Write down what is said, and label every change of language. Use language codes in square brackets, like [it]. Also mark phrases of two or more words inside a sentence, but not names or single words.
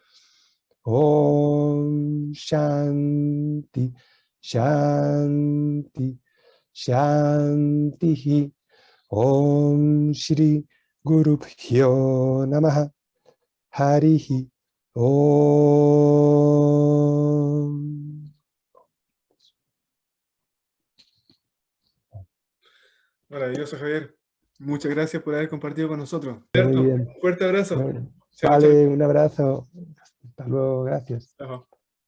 [sa] Om Shanti, Shanti, Shanti. Om Shri Guru Pyo Namaha. Harihi Om. [es] Maravilloso, Javier. Muchas gracias por haber compartido con nosotros. Muy bien. Un fuerte abrazo. Bueno, Chao, vale, chao. un abrazo. Hasta luego, gracias. Chao.